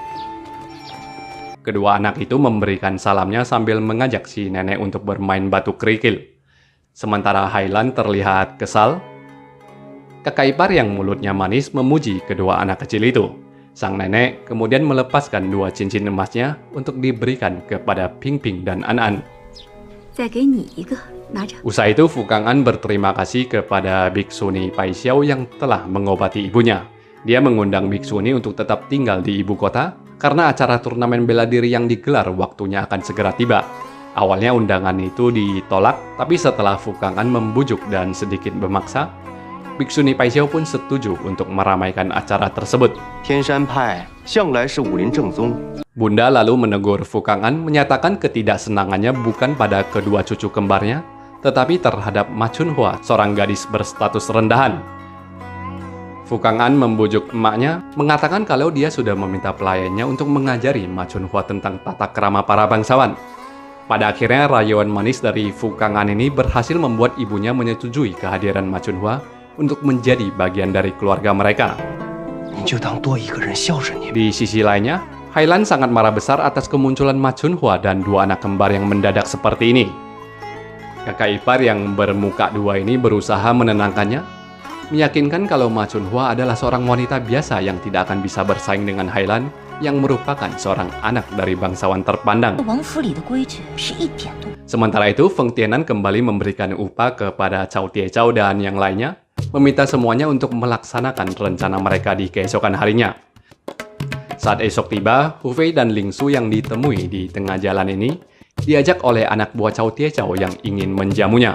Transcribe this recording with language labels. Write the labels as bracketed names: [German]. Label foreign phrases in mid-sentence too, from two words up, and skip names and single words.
[Indonesian] Kedua anak itu memberikan salamnya sambil mengajak si nenek untuk bermain batu kerikil. Sementara Hailan terlihat kesal, kakak ipar yang mulutnya manis memuji kedua anak kecil itu. Sang nenek kemudian melepaskan 2 cincin emasnya untuk diberikan kepada Ping Ping dan An An. [Chinese] 再给你一个，拿着。 [Indonesian] Usai itu Fu Kang'an berterima kasih kepada Biksuni Pai Xiao yang telah mengobati ibunya. Dia mengundang Biksuni untuk tetap tinggal di ibu kota karena acara turnamen bela diri yang digelar waktunya akan segera tiba. Awalnya undangan itu ditolak, tapi setelah Fu Kang'an membujuk dan sedikit memaksa, Biksuni Pai Xiao pun setuju untuk meramaikan acara tersebut. [Chinese] 天山派向来是武林正宗， [Indonesian] Bunda lalu menegur Fu Kang'an menyatakan ketidaksenangannya bukan pada kedua cucu kembarnya, tetapi terhadap Ma Chunhua, seorang gadis berstatus rendahan. Fu Kang'an membujuk emaknya, mengatakan kalau dia sudah meminta pelayannya untuk mengajari Ma Chunhua tentang tata krama para bangsawan. Pada akhirnya rayuan manis dari Fu Kang'an ini berhasil membuat ibunya menyetujui kehadiran Ma Chunhua untuk menjadi bagian dari keluarga mereka. [Chinese] 你就当多一个人孝顺你。 [Indonesian] Di sisi lainnya, Hailan sangat marah besar atas kemunculan Ma Chunhua dan 2 anak kembar yang mendadak seperti ini. Kakak ipar yang bermuka 2 ini berusaha menenangkannya, meyakinkan kalau Ma Chunhua adalah seorang wanita biasa yang tidak akan bisa bersaing dengan Hailan yang merupakan seorang anak dari bangsawan terpandang. [Chinese] 王府里的规矩是一点都。 [Indonesian] Sementara itu, Feng Tianan kembali memberikan upah kepada Cao Tiechao dan yang lainnya, meminta semuanya untuk melaksanakan rencana mereka di keesokan harinya. Saat esok tiba, Hu Fei dan Ling Su yang ditemui di tengah jalan ini diajak oleh anak buah Cao Tiechao yang ingin menjamunya.